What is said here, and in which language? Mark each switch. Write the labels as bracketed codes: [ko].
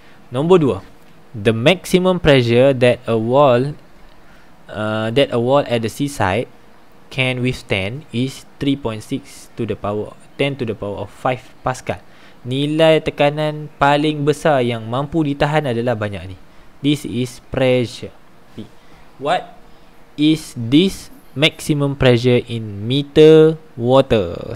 [ms] Nombor 2, [en] the maximum pressure that a wall at the seaside can withstand is 3.6 to the power 10 to the power of 5 Pascal. [ms] Nilai tekanan paling besar yang mampu ditahan adalah banyak ni. [en] This is pressure P. What is this maximum pressure in meter water?